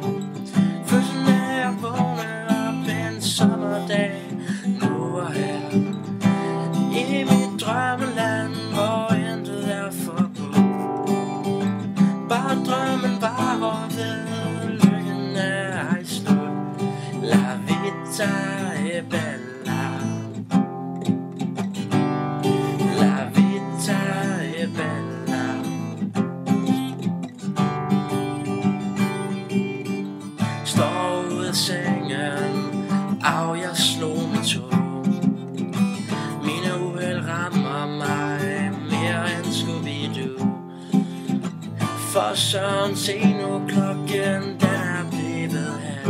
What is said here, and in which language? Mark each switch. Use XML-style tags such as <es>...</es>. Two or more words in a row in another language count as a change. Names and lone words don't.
<da>Først når jeg vågner op en sommerdag, nu og her i mit drømmeland, hvor intet er forbudt. Bare drømmen varer ved, lykken er ej slut.</da> <it>La vita è bella, la vita è bella.</it> <da>Står ud af sengen, jeg slog med tog. Mine uheld rammer mig mere end Scooby-Doo. For søren, se nu klokken, den er blevet halv.</da>